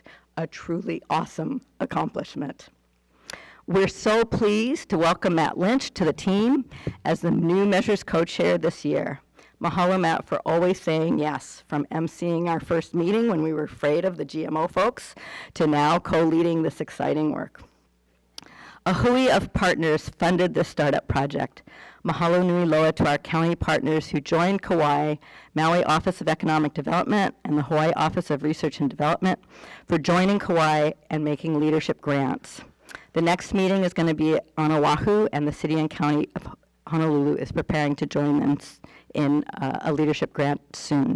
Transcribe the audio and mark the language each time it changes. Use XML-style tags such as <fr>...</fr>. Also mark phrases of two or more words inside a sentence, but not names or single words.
<en>A truly awesome accomplishment. We're so pleased to welcome Matt Lynch to the team as the new Measures co-chair this year. Mahalo, Matt, for always saying yes, from emceeing our first meeting when we were afraid of the GMO folks to now co-leading this exciting work. A hui of partners funded this startup project.</en> <haw>Mahalo nui loa</haw> <en>to our county partners who joined Kauai, Maui Office of Economic Development, and the Hawaii Office of Research and Development for joining Kauai and making leadership grants. The next meeting is going to be on Oahu, and the city and county of Honolulu is preparing to join them in a leadership grant soon.</en>